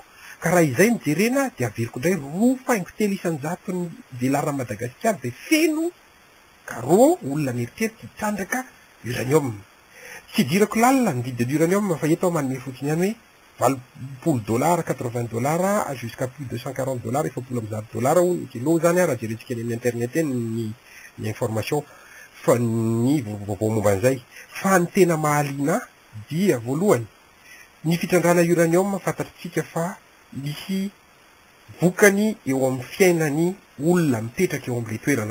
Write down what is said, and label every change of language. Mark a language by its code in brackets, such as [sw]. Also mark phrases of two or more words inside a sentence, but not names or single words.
[mg] Ka raha izay mijerena de averiko indray 2,7 ny velara Madagasikara de feno karo olona mieritseritsy hitrandraka uranium. Tsy dirako lalina ny vidin'ny uranium fa eto manome fotsiny ihany hoe $20, $80 [fr] jusqu'à plus de [mg] $140, $140 ny kilo zany raha jerentsika eny amin'ny internet eny ny information fa ny vaovao momba an'izay. Fa ny tena mahaliana dia voalohany ny fitrandrana uranium fantatritsika fa misy vokany eo amin'ny fiainany olona mipetraka eo amin'ilay toerana.